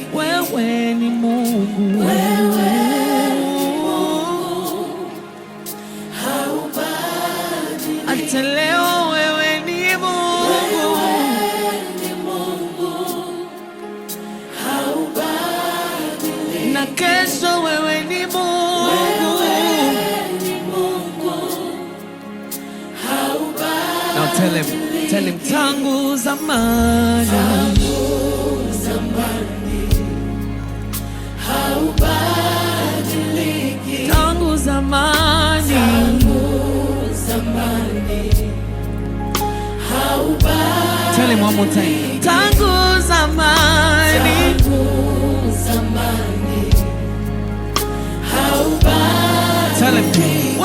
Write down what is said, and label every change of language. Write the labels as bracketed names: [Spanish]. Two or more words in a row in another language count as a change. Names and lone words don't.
[Swahili] Wewe ni Mungu, haubadiliki. Hata leo wewe ni Mungu, haubadiliki. Na kesho wewe ni Mungu, [English] tell him, [Swahili] tangu zamani haubadiliki. Tangu zamani haubadiliki. [English] Tell him one more time. [Swahili] Tangu zamani haubadiliki. [English] Tell him.